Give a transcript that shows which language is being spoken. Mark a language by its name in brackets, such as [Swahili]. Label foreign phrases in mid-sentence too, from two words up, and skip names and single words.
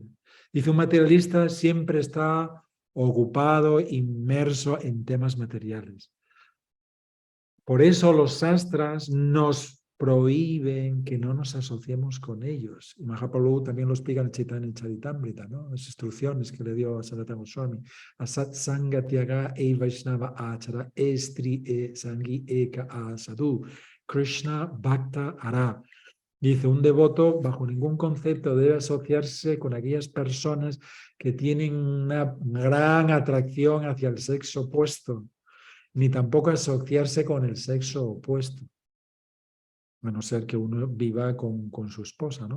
[Spanish] Dice, un materialista siempre está ocupado, inmerso en temas materiales. Por eso los sastras nos prohíben que no nos asociemos con ellos. Y Mahaprabhu también lo explica en Chaitanya Charitamrita, ¿no? Las instrucciones que le dio a Sanatana Goswami. [Bangla] অসৎ সঙ্গ ত্যাগ এই বৈষ্ণব আচার স্ত্রী এই সঙ্গী এক অসাধু. কৃষ্ণ ভক্ত আর. [Spanish] Dice, un devoto bajo ningún concepto debe asociarse con aquellas personas que tienen una gran atracción hacia el sexo opuesto, ni tampoco asociarse con el sexo opuesto, a no ser que uno viva con su esposa, ¿no?